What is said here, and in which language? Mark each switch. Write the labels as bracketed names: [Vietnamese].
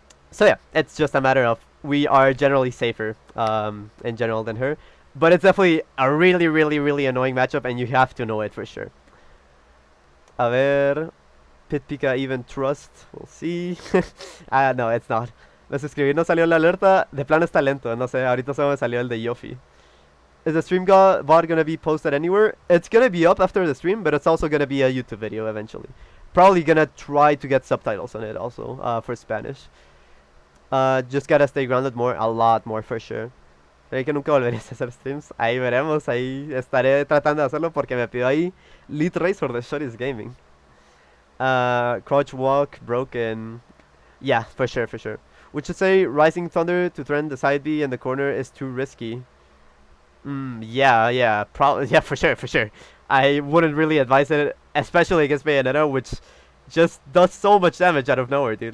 [English] So yeah, it's just a matter of we are generally safer in general than her. But it's definitely a really annoying matchup, and you have to know it for sure. [Spanish] A ver, [English] Pit Pika even trust, we'll see. No, it's not. [Spanish] Me suscribí, no salió la alerta, de plano está lento, no sé, ahorita solo me salió el de Yofi. [English] Is the stream VOD gonna be posted anywhere? It's gonna be up after the stream, but it's also gonna be a YouTube video eventually. Probably gonna try to get subtitles on it also for Spanish. Just gotta stay grounded more, a lot more for sure. [Spanish] Creo que nunca volverías a hacer streams. Ahí veremos, ahí estaré tratando de hacerlo porque me pidió ahí Lead Racer de Shorty's Gaming. [English] Crouch walk broken. Yeah, for sure. Would you say Rising Thunder to threaten the side B in the corner is too risky? Yeah, probably, yeah, for sure. I wouldn't really advise it, especially against Bayonetta, which just does so much damage out of nowhere, dude.